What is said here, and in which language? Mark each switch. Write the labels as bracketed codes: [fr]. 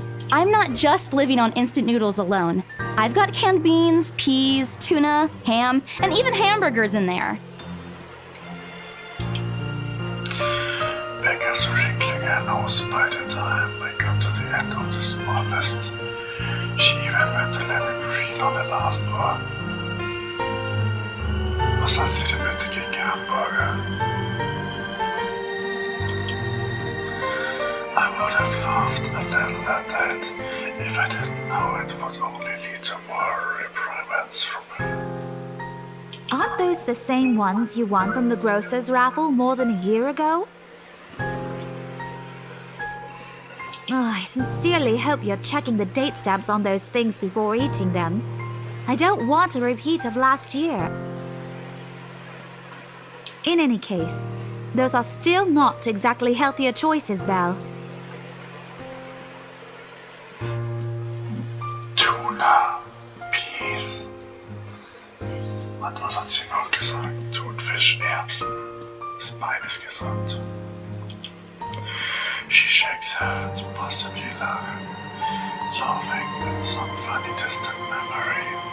[en] I'm not just living on instant noodles alone. I've got canned beans, peas, tuna, ham, and even hamburgers in there. Becca's wrinkling her nose by the time I got to the end of the small list. She even went a little green on the last one. [de] Was hat sie denn bitte gegen Hamburger? [en] I would have laughed a little at that if I didn't know it would only lead to more reprimands from her. Aren't those the same ones you won from the grocer's raffle more than a year ago? Oh, I sincerely hope you're checking the date stamps on those things before eating them. I don't want a repeat of last year. In any case, those are still not exactly healthier choices, Belle. Tuna, Peas. [de] Und was hat sie noch gesagt? Thunfisch, Erbsen. Ist beides gesund. [en] She shakes her head, possibly laughing at some funny distant memory.